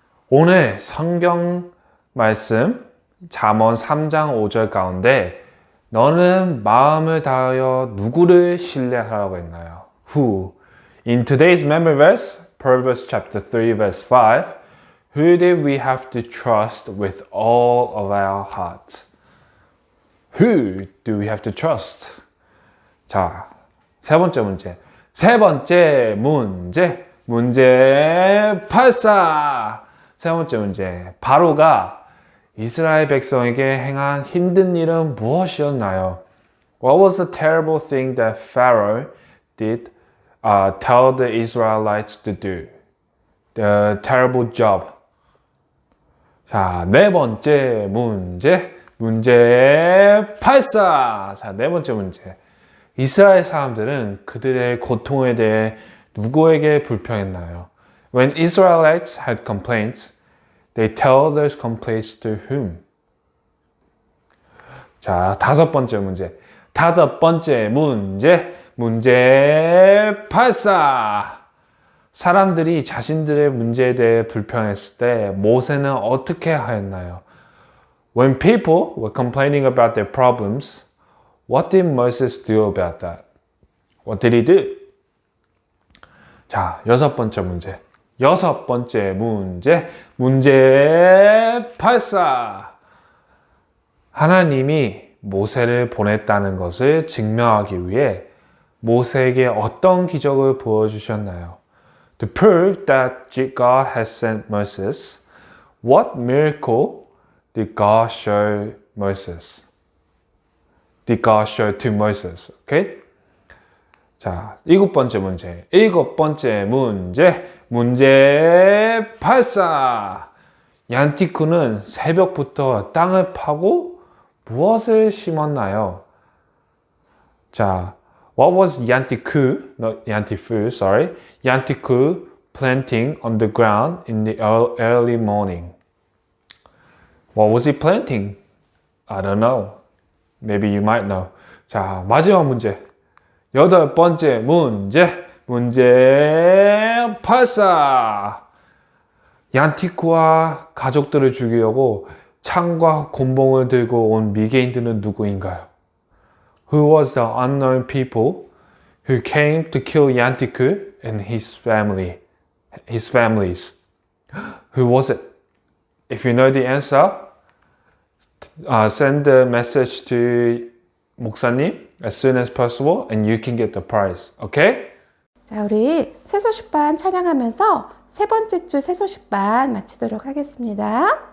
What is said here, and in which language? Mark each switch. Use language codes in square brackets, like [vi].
[ko] 오늘 성경 말씀 잠언 3장 5절 가운데 너는 마음을 다하여 누구를 신뢰하라고 했나요? [en] Who? In today's memory verse, Proverbs chapter 3 verse 5, who did we have to trust with all of our hearts? Who do we have to trust? [ko] 자, 세 번째 문제. 세 번째 문제. 문제 84. 세 번째 문제. 바로가 이스라엘 백성에게 행한 힘든 일은 무엇이었나요? [en] What was the terrible thing that Pharaoh did tell the Israelites to do? The terrible job. [ko] 자, 네 번째 문제. 문제 84. 자, 네 번째 문제. 이스라엘 사람들은 그들의 고통에 대해 누구에게 불평했나요? [en] When Israelites had complaints, they tell those complaints to whom? [ko] 자, 다섯 번째 문제. 다섯 번째 문제. 문제 84. 사람들이 자신들의 문제에 대해 불평했을 때 모세는 어떻게 하였나요? [en] When people were complaining about their problems, what did Moses do about that? What did he do? [ko] 자, 여섯 번째 문제. 여섯 번째 문제. 문제 84. 하나님이 모세를 보냈다는 것을 증명하기 위해 모세에게 어떤 기적을 보여주셨나요? [en] To prove that God has sent Moses, what miracle did God show Moses? Did God show to Moses? Okay? [ko] 자, 일곱 번째 문제. 일곱 번째 문제. 문제 84. 얀티쿠는 새벽부터 땅을 파고 무엇을 심었나요? [en] 자, what was Yantiku, not Yantifu, sorry. Yantiku planting on the ground in the early morning. What was he planting? I don't know. Maybe you might know. [ko] 자, 마지막 문제. 여덟 번째 문제. 문제 84. 얀티쿠와 가족들을 죽이려고 창과 곤봉을 들고 온 미개인들은 누구인가요? [en] Who was the unknown people who came to kill Yantiku and his family, his families? Who was it? If you know the answer, send the message to 목사님 as soon as possible and you can get the prize. Okay? [ko] 자, 우리 새소식반 찬양하면서 세 번째 주 새소식반 마치도록 하겠습니다.